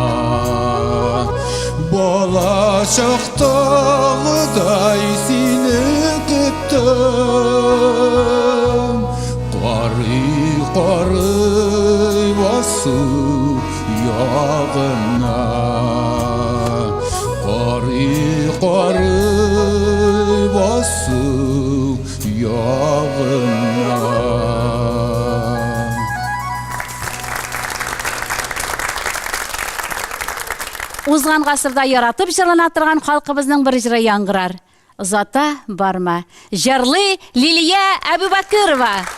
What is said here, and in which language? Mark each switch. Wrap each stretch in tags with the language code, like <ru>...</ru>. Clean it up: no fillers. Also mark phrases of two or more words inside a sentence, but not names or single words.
<tt>Bolacaqdağıday seni küttüm, qarı basıp yağına. Qarı basıp yağına. Узган гасырда яратып җырлана торган халкыбызның бер җыры яңгырар. Озата барма. Җырлый Лилия Әбүбәкерова.</tt>